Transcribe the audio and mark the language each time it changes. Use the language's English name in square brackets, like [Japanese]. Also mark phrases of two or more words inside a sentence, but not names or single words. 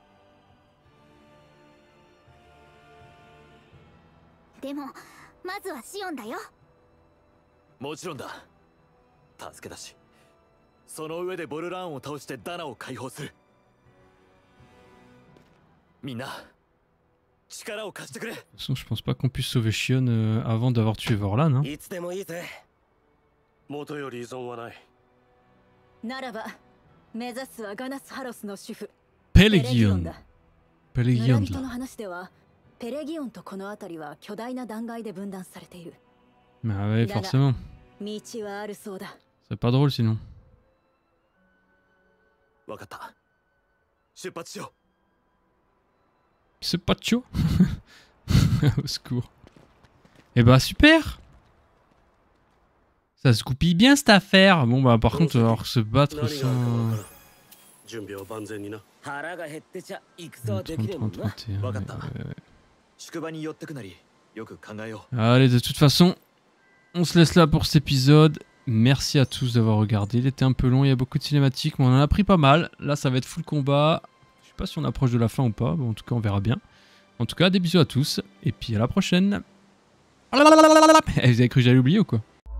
[Japanese] でもまずはシオンだよ。もちろんだ。助けだし、その上でボルラーンを倒してダナを解放する。みんな力を貸してくれ。 [French] De toute façon, je pense pas qu'on puisse sauver Shion avant d'avoir tué Vorlan. Hein. [Japanese] いつでもいいぜ。元より依存はない。ならば目指すはガナスハロスの主婦 Pelegion. だ。 Pelegion 村人のだ。話ではペレギオンとこの辺りは巨大な断崖で分断されている。 [French] Bah ouais, forcément. [Japanese] 道はあるそうだ。 [French] C'est pas drôle sinon. [Japanese] わかった。出発しよ [French] C'est pas chaud. Au secours. Eh bah super. Ça se goupille bien cette affaire. Bon bah par contre, alors se battre [Japanese] 何があるか [French] sans... [Japanese] わからん。準備は万全にな。腹が減ってちゃ戦はでき [French] 30, [Japanese] ねえもん [French] 30, [Japanese] な。 [French] 31. [Japanese] Wakata. [French] ouais. [Japanese] う。宿場に寄ってくなりよく考えよう。 [French] Allez, de toute façon, on se laisse là pour cet épisode. Merci à tous d'avoir regardé. Il était un peu long, il y a beaucoup de cinématiques, mais on en a pris pas mal. Là, ça va être full combat. Je sais pas si on approche de la fin ou pas. Bon, en tout cas, on verra bien. En tout cas, des bisous à tous. Et puis à la prochaine. Vous avez cru que j'allais oublier ou quoi?